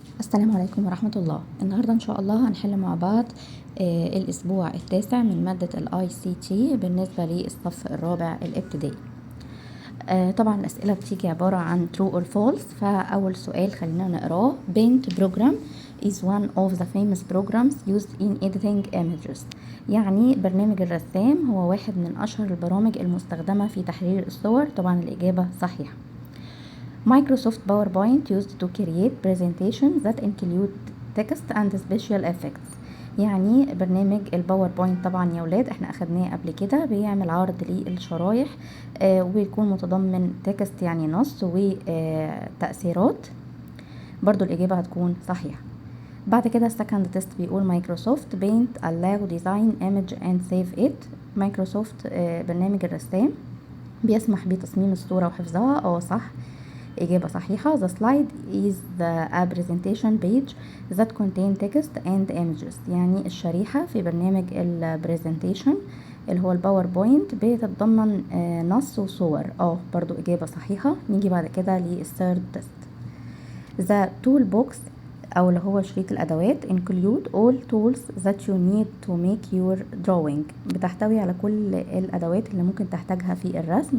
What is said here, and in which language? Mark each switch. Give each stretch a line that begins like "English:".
Arabic: السلام عليكم ورحمة الله. النهاردة إن شاء الله هنحل مع بعض الأسبوع التاسع من مادة ال ICT بالنسبة للصف الرابع الابتدائي. طبعا الأسئلة بتيجي عبارة عن
English: true or false.
Arabic: فأول سؤال خلينا نقراه.
English: Paint program is one of the famous programs used in editing images.
Arabic: يعني برنامج الرسام هو واحد من أشهر البرامج المستخدمة في تحرير الصور. طبعا الإجابة صحيحة.
English: Microsoft PowerPoint used to create presentations that include text and special effects.
Arabic: يعني برنامج الباوربوينت طبعا يا ولاد احنا اخدناه قبل كده، بيعمل عرض للشرايح وبيكون متضمن تكست يعني نص وتأثيرات. برضو الإجابة هتكون صحيحة. بعد كده
English: السكند تيست
Arabic: بيقول
English: Microsoft Paint allow design image and save it.
Arabic: مايكروسوفت برنامج الرسام بيسمح بتصميم الصورة وحفظها. صح، إجابة صحيحة.
English: The slide is a presentation page that contain text and images.
Arabic: يعني الشريحة في برنامج البرزنتيشن اللي هو الباوربوينت بتتضمن نص وصور. برضو إجابة صحيحة. نيجي بعد كده للثيرد تيست.
English: The toolbox
Arabic: أو اللي هو شريط الأدوات
English: include all tools that you need to make your drawing.
Arabic: بتحتوي على كل الأدوات اللي ممكن تحتاجها في الرسم.